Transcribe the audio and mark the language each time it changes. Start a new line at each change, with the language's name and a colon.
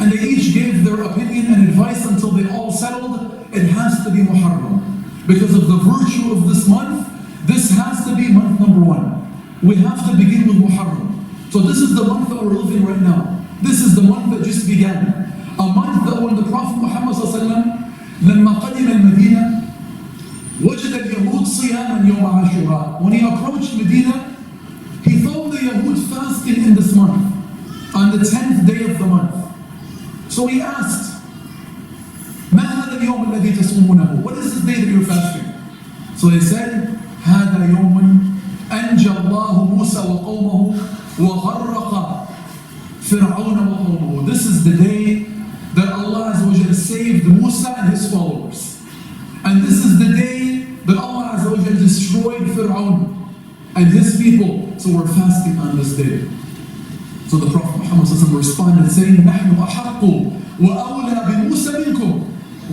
English: And they each gave their opinion and advice until they all settled, it has to be Muharram. Because of the virtue of this month, this has to be month number one. We have to begin with Muharram. So this is the month that we're living right now. This is the month that just began. A month that when the Prophet Muhammad ﷺ
Arabic: لما قدم المدينة وجد اليهود صياما يوم عاشوراء.
English: When he approached Medina, he found the Yahud fasting in this month, on the 10th day of the month. So he asked,
Arabic: ما هذا اليوم الذي تصومونه?
English: What is this day that you're fasting? So they said,
Arabic: هذا يوم أنجى الله موسى وقومه وغرق فرعون وقومه.
English: This is the day that Allah Azza wa Jalla saved Musa and his followers. And this is the day that Allah Azza wa Jalla destroyed Fir'aun and his people. So we're fasting on this day. So the Prophet Muhammad responded saying,
Arabic: نحن أحق وأولى بموسى منكم.